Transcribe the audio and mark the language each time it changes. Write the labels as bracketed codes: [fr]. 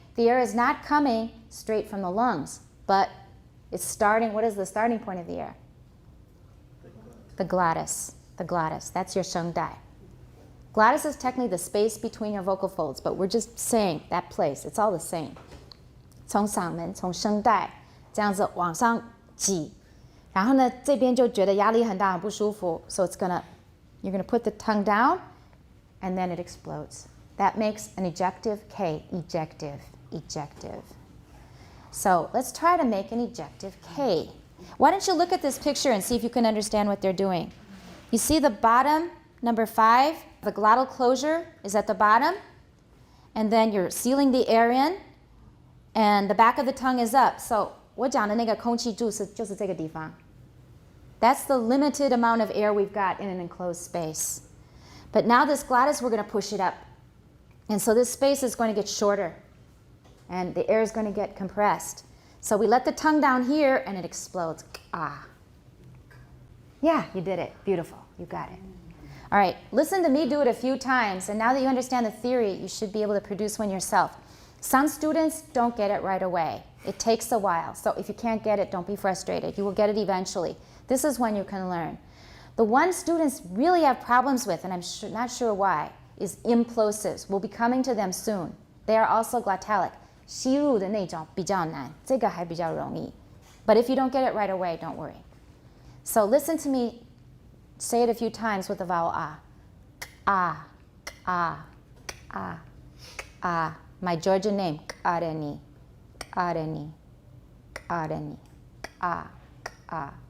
[en] The air is not coming straight from the lungs, but it's starting. What is the starting point of the air? The glottis. The glottis. That's your 声带. Glottis is technically the space between your vocal folds, but we're just saying that place. It's all the same. [zh] 从嗓门, 从声带, 这样子往上挤. 然后呢, 这边就觉得压力很大, 很不舒服. [en] So you're going to put the tongue down, and then it explodes. That makes an ejective K. Ejective. Ejective. So let's try to make an ejective K. Why don't you look at this picture and see if you can understand what they're doing. You see the bottom, number 5, the glottal closure is at the bottom, and then you're sealing the air in, and the back of the tongue is up. [zh] So 我讲的那个空气柱就是这个地方. [en] That's the limited amount of air we've got in an enclosed space. But now this glottis, we're going to push it up. And so this space is going to get shorter, and the air is going to get compressed. So we let the tongue down here, and it explodes. Ah. Yeah, you did it. Beautiful. You got it. All right, listen to me do it a few times, and now that you understand the theory, you should be able to produce one yourself. Some students don't get it right away. It takes a while. So if you can't get it, don't be frustrated. You will get it eventually. This is when you can learn. The one students really have problems with, and I'm not sure why, is implosives. We'll be coming to them soon. They are also glottalic. [zh] 吸入的那种比较难，这个还比较容易. [en] But if you don't get it right away, don't worry. So listen to me say it a few times with the vowel ah. Ah, ah, ah, ah. My Georgian name, Kareni, Kareni, Kareni, ah, ah.